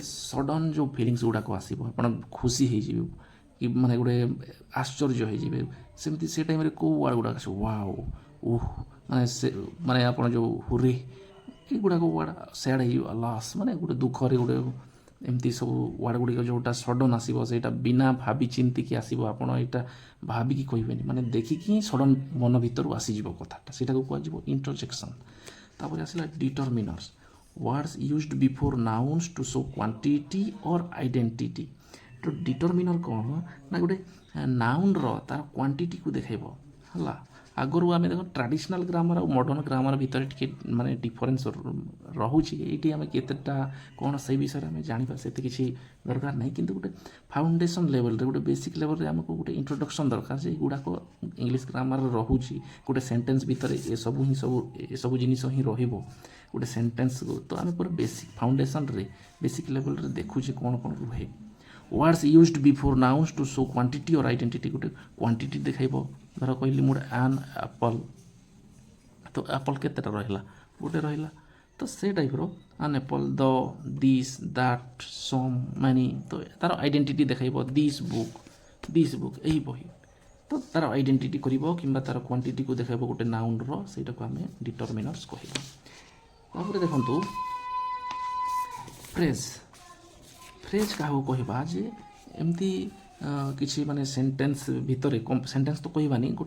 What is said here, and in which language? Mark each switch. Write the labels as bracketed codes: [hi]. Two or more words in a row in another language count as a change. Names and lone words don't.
[or] ସଡନ୍ ଯେଉଁ ଫିଲିଙ୍ଗସ୍ ଗୁଡ଼ାକ ଆସିବ ଆପଣ ଖୁସି ହେଇଯିବେ କି ମାନେ ଗୋଟେ ଆଶ୍ଚର୍ଯ୍ୟ ହେଇଯିବେ ସେମିତି ସେ ଟାଇମ୍ରେ କେଉଁ ୱାର୍ଡ଼ ଗୁଡ଼ାକ ଆସିବ ୱାଓ ଓହ ମାନେ ସେ ମାନେ ଆପଣ ଯେଉଁ ହୁରେ ଏଗୁଡ଼ାକ ୱାର୍ଡ଼ ସ୍ୟାଡ଼୍ ହେଇଯିବ ଲସ୍ ମାନେ ଗୋଟେ ଦୁଃଖରେ ଗୋଟେ ଏମିତି ସବୁ ୱାର୍ଡ଼ ଗୁଡ଼ିକ ଯେଉଁଟା ସଡନ୍ ଆସିବ ସେଇଟା ବିନା ଭାବି ଚିନ୍ତିକି ଆସିବ ଆପଣ ଏଇଟା ଭାବିକି କହିବେନି ମାନେ ଦେଖିକି ହିଁ ସଡନ୍ ମନ ଭିତରୁ ଆସିଯିବ କଥାଟା ସେଇଟାକୁ କୁହାଯିବ ଇଣ୍ଟରଜେକ୍ସନ୍ ତାପରେ ଆସିଲା ଡିଟରମିନର୍ସ [en] words used before nouns to show quantity or identity [or] ତ ଡିଟରମିନର୍ କ'ଣ ନା ଗୋଟେ ନାଉନ୍ର ତାର କ୍ୱାଣ୍ଟିଟିକୁ ଦେଖାଇବ ହେଲା ଆଗରୁ ଆମେ ଦେଖ [en] traditional grammar [or] ଆଉ [en] modern grammar [or] ଭିତରେ ଟିକେ ମାନେ ଡିଫରେନ୍ସ ରହୁଛି ଏଇଠି ଆମେ କେତେଟା କ'ଣ ସେଇ ବିଷୟରେ ଆମେ ଜାଣିବା ସେତେ କିଛି ଦରକାର ନାହିଁ କିନ୍ତୁ ଗୋଟେ [en] foundation levelରେ [or] ଗୋଟେ [en] basic levelରେ [or] ଆମକୁ ଗୋଟେ ଇଣ୍ଟ୍ରୋଡକ୍ସନ୍ ଦରକାର ଯେ ଏଗୁଡ଼ାକ [en] English grammar [or] ରହୁଛି ଗୋଟେ ସେଣ୍ଟେନ୍ସ ଭିତରେ ଏସବୁ ଜିନିଷ ହିଁ ରହିବ ଗୋଟେ ସେଣ୍ଟେନ୍ସକୁ ତ ଆମେ ପୁରା [en] basic foundationରେ basic levelରେ [or] ଦେଖୁଛେ କ'ଣ କ'ଣ ରୁହେ [en] words used before nouns to show quantity or identity [or] ଗୋଟେ କ୍ୱାଣ୍ଟିଟି ଦେଖାଇବ ଧର କହିଲି ମୁଁ [en] an apple [or] ତ ଆପଲ୍ କେତେଟା ରହିଲା ଗୋଟେ ରହିଲା ତ ସେ ଟାଇପ୍ର [en] an apple the this that some many [or] ତ ତାର ଆଇଡେଣ୍ଟିଟି ଦେଖାଇବ [en] this book [or] ଏହି ବହି ତ ତାର ଆଇଡେଣ୍ଟିଟି କରିବ କିମ୍ବା ତାର କ୍ୱାଣ୍ଟିଟିକୁ ଦେଖାଇବ ଗୋଟେ ନାଉନ୍ର ସେଇଟାକୁ ଆମେ ଡିଟରମିନର୍ସ କହିବା ତାପରେ ଦେଖନ୍ତୁ ଫ୍ରେଜ୍ କାହାକୁ କହିବା ଯେ ଏମିତି କିଛି ମାନେ ସେଣ୍ଟେନ୍ସ ଭିତରେ ସେଣ୍ଟେନ୍ସ ତ କହିବାନି ଗୋଟେ